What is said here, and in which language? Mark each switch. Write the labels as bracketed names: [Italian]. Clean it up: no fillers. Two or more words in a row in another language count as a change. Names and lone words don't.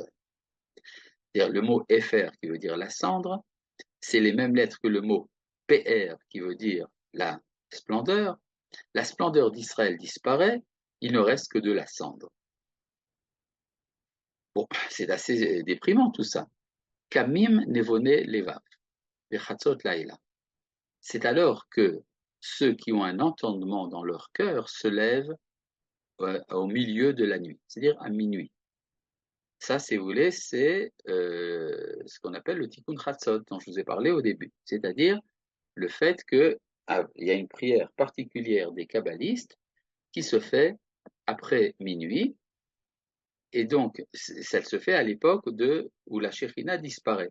[French] C'est-à-dire le mot Efer, qui veut dire la cendre, c'est les mêmes lettres que le mot PR, qui veut dire la splendeur. La splendeur d'Israël disparaît, il ne reste que de la cendre. Bon, c'est assez déprimant tout ça. [Hebrew] קמים נבוני לבב, ובחצות לילה. [French] C'est alors que ceux qui ont un entendement dans leur cœur se lèvent au milieu de la nuit, c'est-à-dire à minuit. Ça, si vous voulez, c'est ce qu'on appelle le [Hebrew] תיקון חצות, [French] dont je vous ai parlé au début. C'est-à-dire le fait qu'il y a une prière particulière des kabbalistes qui se fait après minuit, et donc ça se fait à l'époque où la Shekhinah disparaît.